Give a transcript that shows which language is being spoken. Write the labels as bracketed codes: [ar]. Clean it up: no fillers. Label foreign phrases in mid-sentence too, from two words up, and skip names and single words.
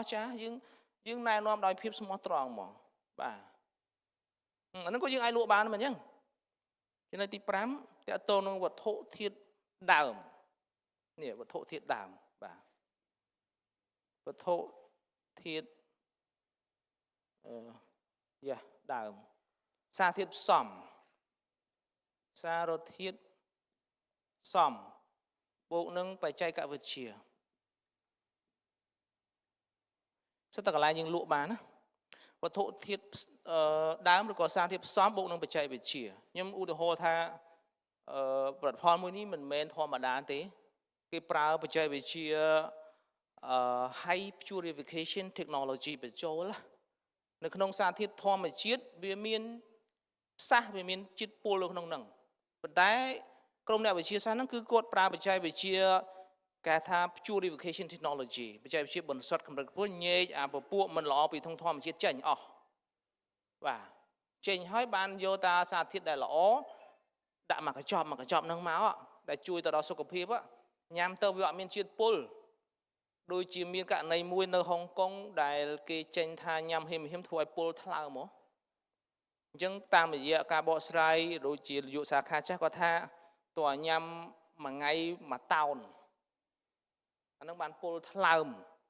[km] ស្ចារ្យយើងណែនាំដោយភាពស្មោះត្រង់ហ្មងបាទអាហ្នឹងក៏យើងអាចលក់បានមិនអញ្ចឹងចំណុចទី5តើតើនឹងវត្ថុធាតុដើមនេះវត្ថុធាតុដើមបាទវត្ថុធាតុដើមសារធាតុផ្សំសារធាតុផ្សំបូកនឹងបច្ចេកវិទ្យា សិតតែកន្លែងយើងលក់បានណាវត្ថុធាតុដើមឬក៏សារធាតុផ្សំបូកនឹងបច្ចេកវិទ្យាខ្ញុំឧទាហរណ៍ថាផលិតផលមួយនេះមិនមែនធម្មតាទេគេប្រើបច្ចេកវិទ្យា [en] high purification technology [km] បញ្ចូលនៅ ក្នុងសារធាតុធម្មជាតិវាមានផ្សះវាមានជាតិពុលនៅក្នុងហ្នឹងប៉ុន្តែក្រុមអ្នកវិទ្យាសាស្ត្រហ្នឹងគឺគាត់ប្រើបច្ចេកវិទ្យាគេថា [en] purification technology [km] បច្ចេកវិទ្យាបន្សុទ្ធកម្រិតខ្ពស់ញែកអាពពួកមិនល្អពីធម្មជាតិចេញអស់បាទចេញហើយបានយកតា សារធាតុដែលល្អដាក់មកកញ្ចប់ហ្នឹងមកដែលជួយទៅដល់សុខភាពញ៉ាំទៅវាអត់មានជាតិពុលដូចជាមានករណីមួយនៅហុងកុងដែលគេចេញថាញ៉ាំហេមធ្វើឲ្យពុលថ្លើមមកអញ្ចឹងតាមរយៈការបកស្រាយដូចជាយុសាខាចាស់គាត់ថាតើញ៉ាំមួយថ្ងៃមួយតោនអានឹងបានពុលថ្លើម